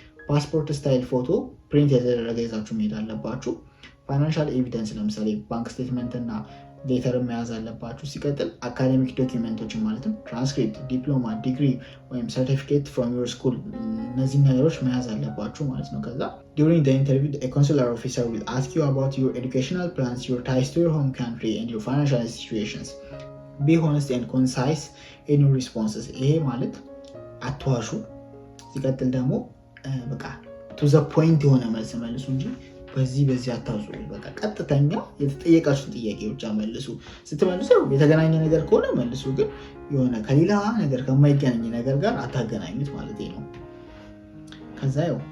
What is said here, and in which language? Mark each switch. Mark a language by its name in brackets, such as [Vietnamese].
[Amharic] ፓስፖርት ስታይል ፎቶ ፕሪንት የተደረገ ይዛችሁ መሄድ አለባችሁ። ፋይናንሻል ኤቪደንስ ለምሳሌ ባንክ ስቴትመንት እና ሌተር መያዝ አለባችሁ። ሲቀጥል አካዴሚክ ዶኪመንቶችን ማለትም ትራንስክሪፕት፣ ዲፕሎማ፣ ዲግሪ ወይም ሰርቲፊኬት ፍሮም ዮር ስኩል እነዚህ ነገሮች መያዝ አለባችሁ ማለት ነው። ከዛ [English] during the interview a consular officer will ask you about your educational plans, your ties to your home country and your financial situations. Be honest and concise in your responses. [Amharic] ይሄ ማለት አትዋሹ። ሲቀጥል ደግሞ በቃ [English] to the point [Amharic] የሆነ መልስ መልሱ እንጂ በዚህ አታውሱ። በቃ ቀጥተኛ የተጠየቃችሁን ጥያቄ ብቻ መልሱ። ስትመልሱ የተገናኘ ነገር ከሆነ መልሱ፣ ግን የሆነ ከሌላ ነገር ከማይገናኝ ነገር ጋር አታገናኙት ማለት ነው። ከዛ